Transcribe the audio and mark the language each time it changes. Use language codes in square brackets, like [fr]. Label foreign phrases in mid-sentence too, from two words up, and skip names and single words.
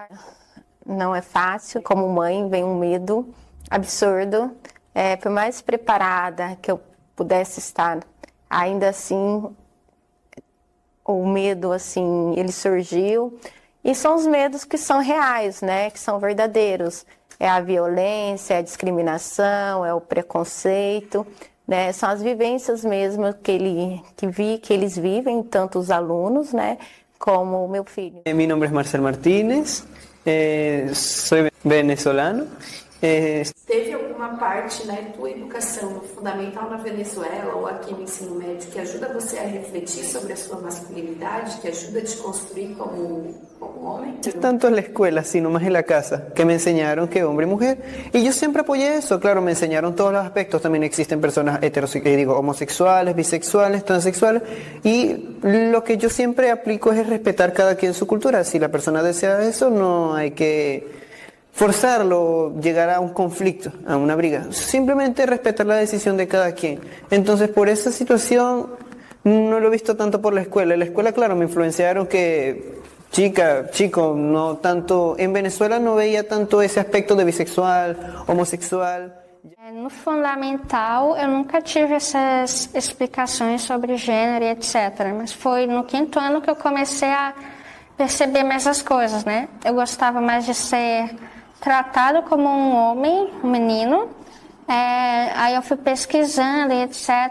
[pt] Não é fácil, como mãe vem um medo absurdo, por mais preparada que eu pudesse estar, ainda assim o medo, assim, ele surgiu, e são os medos que são reais, né, que são verdadeiros, é a violência, é a discriminação, é o preconceito, né, são as vivências mesmo que eles vivem, tanto os alunos, né, como o meu filho. [es] Mi nombre es Marcel Martínez, soy venezolano. [pt] Teve alguma parte na tua educação fundamental na Venezuela ou aqui no ensino médio que ajuda você a refletir sobre a sua masculinidade, que ajuda a te construir como homem? [es] Tanto en la escuela, sino más en la casa, que me enseñaron que hombre y mujer. Y yo siempre apoyé eso, claro, me enseñaron todos los aspectos. También existen personas homosexuales, bisexuales, transexuales. Y lo que yo siempre aplico es respetar cada quien su cultura. Si la persona desea eso, no hay que forzarlo, llegar a un conflicto, a una briga. Simplemente respetar la decisión de cada quien. Entonces, por esa situación, no lo he visto tanto por la escuela. En la escuela, claro, me influenciaron que chico, no tanto... En Venezuela no veía tanto ese aspecto de bisexual, homosexual. [pt] No fundamental, eu nunca tive essas explicações sobre gênero e etc. Mas foi no 5º ano que eu comecei a perceber mais as coisas, né? Eu gostava mais de ser tratado como um homem, um menino. Aí eu fui pesquisando e etc.